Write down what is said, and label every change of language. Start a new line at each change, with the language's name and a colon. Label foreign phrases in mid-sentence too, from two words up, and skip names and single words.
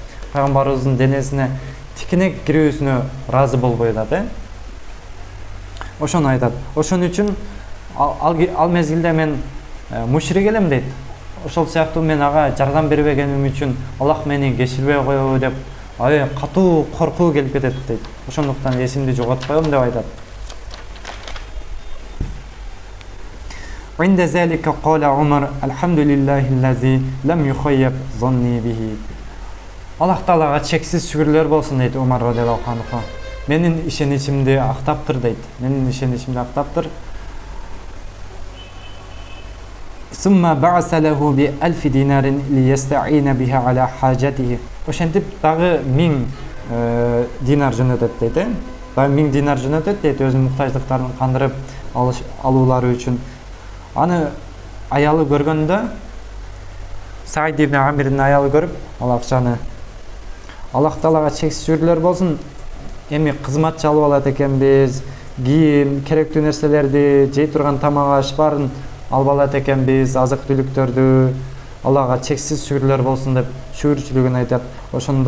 Kyrgyz: Пайгамбарыбыздын денесине тикенек кирүүсүнө ыраазы болбой атат, Ошону айтат. Ошон үчүн ал мезгилде мен мушрик элем дейт. Ошол сыяктуу мен ага жардам бербегеним үчүн Аллах мени кечирбей коебу деп катуу коркуу келип кетет дейт. Ошондуктан эсимди жоготпойм деп айтат.
Arabic: عند ذلك قال عمر الحمد لله الذي لم يخيب ظني به.
Kyrgyz: Аллах Таалага чексиз шүгүрлөр болсун дейт Умар
Arabic: رضي الله عنه.
Kyrgyz: Менин ишеничимди актаптыр дейт. Менин ишеничимди актаптыр.
Arabic: ثم بعث له ب1000 دينار ليستعين بها على حاجته.
Kyrgyz: Ошентип дагы 1000 динар жөнөтөт дейт. Дагы 1000 динар жөнөтөт дейт өзүнүн муктаждыктарын кандырып алуулары үчүн. Аны аялы көргөндө, Саид ибн Амирдин аялы көрүп, ал акчаны Аллах Таалага чексиз шүгүрлөр болсун, эми кызматчы алып алат экенбиз, кийим, керектүү нерселерди, жей турган тамак аш баарын алып алат экенбиз, азык түлүктөрдү, Аллага чексиз шүгүрлөр болсун деп шүгүрчүлүгүн айтат.